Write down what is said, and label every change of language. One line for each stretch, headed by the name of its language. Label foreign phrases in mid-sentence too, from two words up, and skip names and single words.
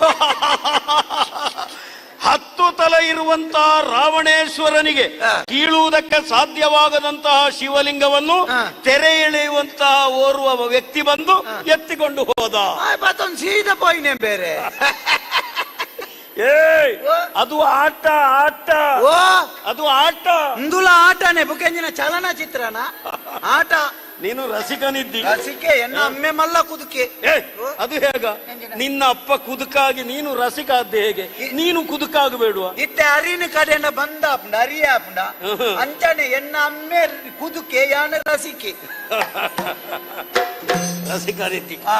Kannada: 10 ತಲೆ ಇರುವಂತಹ ರಾವಣೇಶ್ವರನಿಗೆ ಕೀಳುವುದಕ್ಕೆ ಸಾಧ್ಯವಾಗದಂತಹ ಶಿವಲಿಂಗವನ್ನು ತೆರೆ ಎಳೆಯುವಂತಹ ಓರ್ವ ವ್ಯಕ್ತಿ ಬಂದು ಎತ್ತಿಕೊಂಡು ಹೋದ.
Tulu: ಸೀದಾ ಪೋಯಿನೇ ಬೇರೆ.
Kannada: ಅದು ಆಟ ಆಟ ಅದು ಆಟ
Tulu: ಇಂದುಲ ಆಟನೇ ಬುಕೆಂಜಿನ ಚಲನಚಿತ್ರನ ಆಟ.
Kannada: ನೀನು ರಸಿಕನಿದ್ದಿ.
Tulu: ರಸಿಕೆ ಎನ್ನ ಅಮ್ಮೆ ಮಲ್ಲ ಕುದುಕೆ.
Kannada: ಅದು ಹೇಗ? ನಿನ್ನ ಅಪ್ಪ ಕುದುಕಾಗಿ ನೀನು ರಸಿಕ ಆದ್ದೆ ಹೇಗೆ? ನೀನು ಕುದುಕಾಗಬೇಡುವ?
Tulu: ಇತ್ತೆ ಅರಿನ ಕಡೆನ ಬಂದ ಅರಿಯ ಅಂಚನೆ ಎನ್ನ ಅಮ್ಮೆ ಕುದುಕೆ ಯಾನ ರಸಿಕೆ
Kannada: ರಸಿಕ ರೀತಿ.